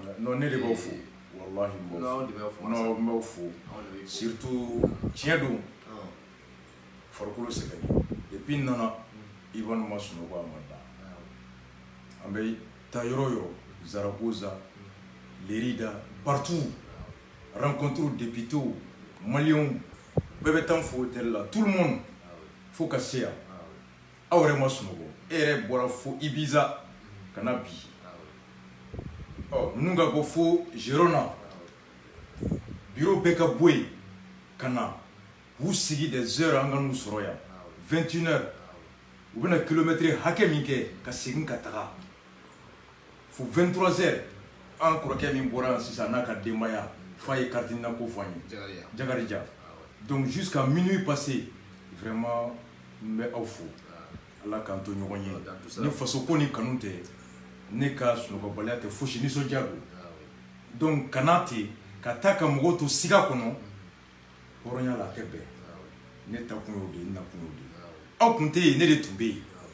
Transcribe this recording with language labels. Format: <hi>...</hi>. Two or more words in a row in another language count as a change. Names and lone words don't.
<bm>non ne de b'aw fo wallahi n b'aw fo surtout tiɲɛ don farikolo sɛgɛnnen depuis n nana Ivan ma sunɔgɔ a ma da an bɛ taa yɔrɔ o yɔrɔ Zaragoza Lerida</bm> <fr>partout rencontre députés Maliens</fr> <bm>bɛɛ bɛ taa fo hôtel la</bm> <fr>tout le monde</fr> <bm>fo ka se yan aw yɛrɛ ma sunɔgɔ e yɛrɛ bɔra fo Ibiza ka na bi ninnu ka bɔ fo Girona bureau bɛɛ ka bɔ yen ka na k'u sigi</bm> <fr>des heures</fr> <bm>an ka n'u sɔrɔ yan 21 heures u bɛna kilomètre hakɛ min kɛ ka segin ka taga fo 23 heures an kɔrɔkɛ min bɔra yan sisan n'a ka denbaya fa ye carte ko fɔ an ye Jagarija</bm> <fr>donc jusqu'à minuit passé vraiment</fr> <bm>n bɛ aw fo ala k'an to ɲɔgɔn ye ni faso ko ni kanu tɛ ne ka sunɔgɔbaliya tɛ fosi nisɔndiya don donc kana ten ka taa ka mɔgɔw to siga kɔnɔ hɔrɔnya la a tɛ bɛn ne ta kun y'o de ye n na kun y'o de ye aw kun tɛ yen ne de tun bɛ yen</bm>